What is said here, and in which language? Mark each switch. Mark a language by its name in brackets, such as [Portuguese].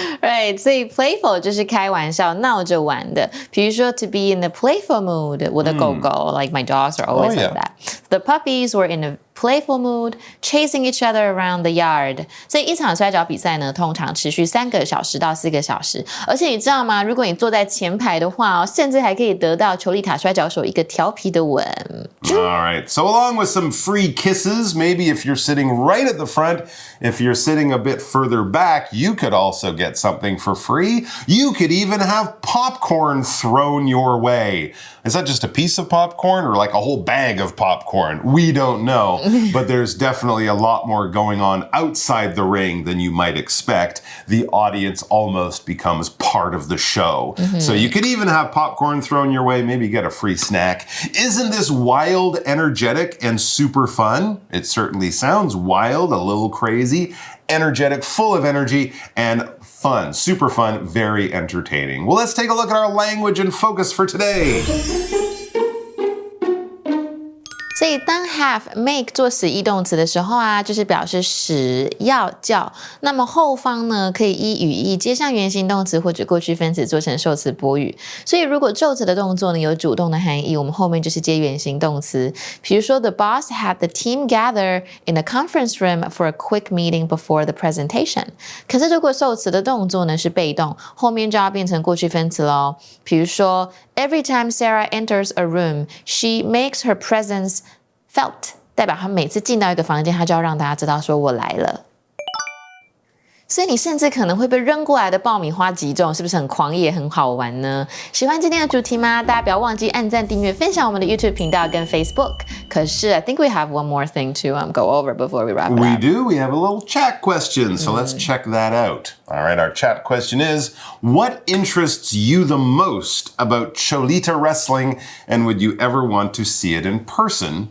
[Chinese] Right, 所以 playful 就是开玩笑、闹着玩的。比如说 [English] to be in the playful mood [Chinese] 我的狗狗 [English] like my dogs are always like that. The puppies were in a playful mood, chasing each other around the yard. [Chinese] 所以一场摔跤比赛呢，通常持续3个小时到4个小时。而且你知道吗？如果你坐在前排的话甚至还可以得到裘莉塔摔跤手一个调皮的吻。 [English] All right, so along with some free kisses, maybe if you're sitting right at the front, if you're sitting a bit further back, you could also get something for free. You could even have popcorn thrown your way. Is that just a piece of popcorn or like a whole bag of popcorn? We don't know, but there's definitely a lot more going on outside the ring than you might expect. The audience almost becomes part of the show. So you could even have popcorn thrown your way, maybe get a free snack. Isn't this wild, energetic, and super fun? It certainly sounds wild, a little crazy, energetic, full of energy, and fun, super fun, very entertaining. Well, let's take a look at our language and focus for today. [Chinese] 所以当 have make 做使役动词的时候啊，就是表示使要叫。那么后方呢，可以依语义接上原形动词或者过去分词做成受词补语。所以如果受词的动作呢有主动的含义，我们后面就是接原形动词。比如说 [English] The boss had the team gather in the conference room for a quick meeting before the presentation. [Chinese] 可是如果受词的动作呢是被动，后面就要变成过去分词咯。比如说 [English] Every time Sarah enters a room, she makes her presence felt. [Chinese] 代表她每次进到一个房间，她就要让大家知道说我来了。所以你甚至可能会被扔过来的爆米花击中，是不是很狂野、很好玩呢？喜欢今天的主题吗？大家不要忘记按赞、订阅、分享我们的 YouTube 频道跟 Facebook。可是 [English] I think we have one more thing to go over before we wrap it up. We do. We have a little chat question, so let's check that out. All right, our chat question is, what interests you the most about Cholita wrestling, and would you ever want to see it in person?